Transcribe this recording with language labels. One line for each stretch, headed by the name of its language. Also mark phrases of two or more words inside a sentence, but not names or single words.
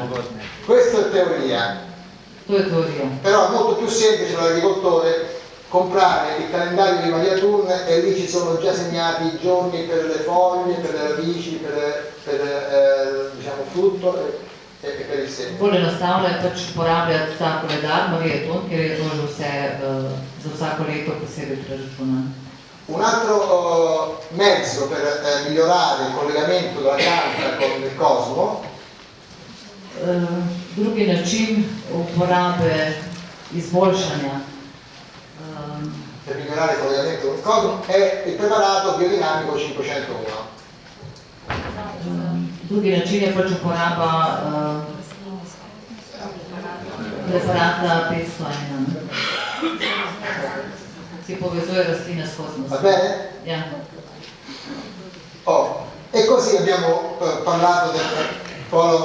Italian: Questa è teoria,
Slovenian: To je teorija.
Italian: però è molto più semplice per l'agricoltore comprare il calendario di Maria Thun e lì ci sono già segnati i giorni per le foglie, per le radici, per diciamo frutto e per il seme.
Slovenian: Bolj enostavno je pač uporabljati ta koledar Marije Thun, ker je to že vse za vsako leto posebej preračunano.
Italian: Un altro mezzo per migliorare il collegamento della pianta con il cosmo
Slovenian: Drugi način uporabe izboljšanja
Italian: per migliorare il collegamento con il cosmo è il preparato biodinamico 501.
Slovenian: Drugi način je pač uporaba preparata 501. si povezuje rastlina s
Italian: Va
Slovenian: kozmosom.
Italian: bene?
Slovenian: Ja.
Italian: Oh, e così abbiamo parlato del polo